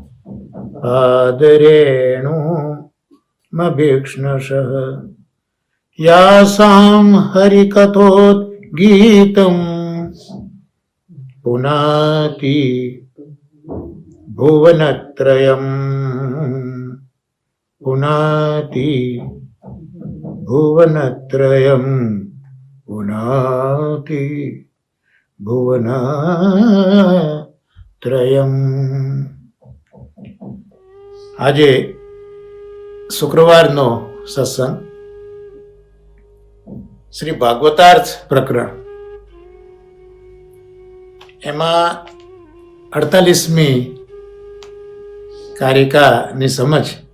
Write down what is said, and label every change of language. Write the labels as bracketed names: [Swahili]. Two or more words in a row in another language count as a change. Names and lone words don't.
[Sanskrit] आदरेणुमभीक्ष्णशः यासां हरिकथोद्गीतम् पुनाति भुवनत्रयम् पुनाति भुवनत्रयम् पुनाति ભુવનત્રયમ. [Gujarati] આજે શુક્રવારનો સત્સંગ શ્રી ભાગવતાર્થ પ્રકરણ, એમાં 48મી કારિકાની સમજ